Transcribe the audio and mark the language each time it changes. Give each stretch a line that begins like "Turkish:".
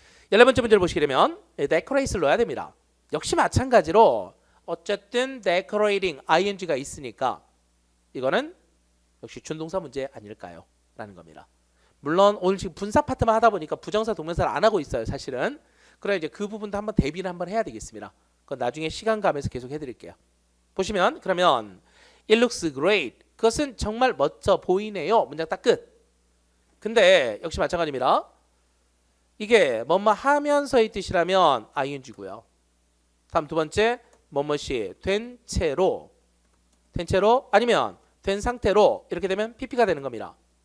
Korean: 14번째 문제를 보시게 되면 decorate를 넣어야 됩니다. 역시 마찬가지로 어쨌든 decorating ing가 있으니까 이거는 역시 준동사 문제 아닐까요? 라는 겁니다. 물론 오늘 지금 분사 파트만 하다 보니까 부정사 동명사를 안 하고 있어요. 사실은. 그래 이제 그 부분도 한번 대비를 한번 해야 되겠습니다. 그건 나중에 시간 가면서 계속 해드릴게요. 보시면 그러면
English: it looks great.
Korean: 그것은 정말 멋져 보이네요. 문장 딱 끝. 근데 역시 마찬가지입니다. 이게 뭐뭐 하면서의 뜻이라면 ing고요. 다음 두 번째 뭐뭐시 된 채로 아니면 된 상태로 이렇게 되면 pp가 되는 겁니다.